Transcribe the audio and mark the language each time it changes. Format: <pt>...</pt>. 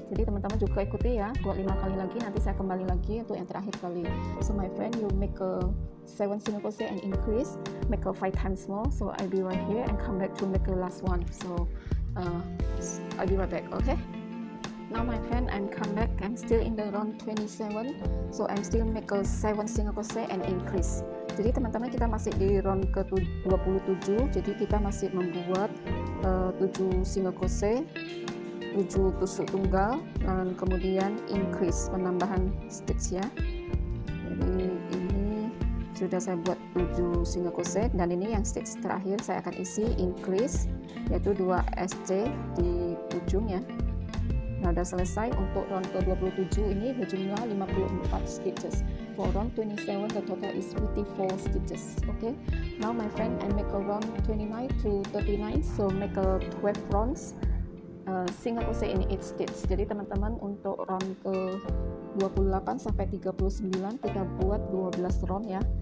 <id>Jadi teman-teman juga ikuti ya, buat 5 kali lagi, nanti saya kembali lagi untuk yang terakhir kali.</id> <en>So my friend, you make a 7 single crochet and increase, make a 5 times more, so I'll be right here and come back to make the last one. So I'll be right back. Okay, now my friend, I'm come back. I'm still in the round 27, so I'm still make a 7 single crochet and increase.</en> <id>Jadi teman-teman, kita masih di round ke-27, jadi kita masih membuat 7 single crochet, 7 tusuk tunggal, dan kemudian increase, penambahan stitch ya. Jadi sudah saya buat 7 single crochet, dan ini yang stitch terakhir saya akan isi increase, yaitu 2 SC di ujung ya. Nah, udah selesai. Untuk round ke 27 ini berjumlah 54 stitches.</id> <en>For round 27 the total is 54 stitches. Okay, now my friend, I make a round 29 to 39, so make a 12 rounds single crochet in each stitch.</en> <id>Jadi teman-teman, untuk round ke 28 sampai 39 kita buat 12 round ya.</id>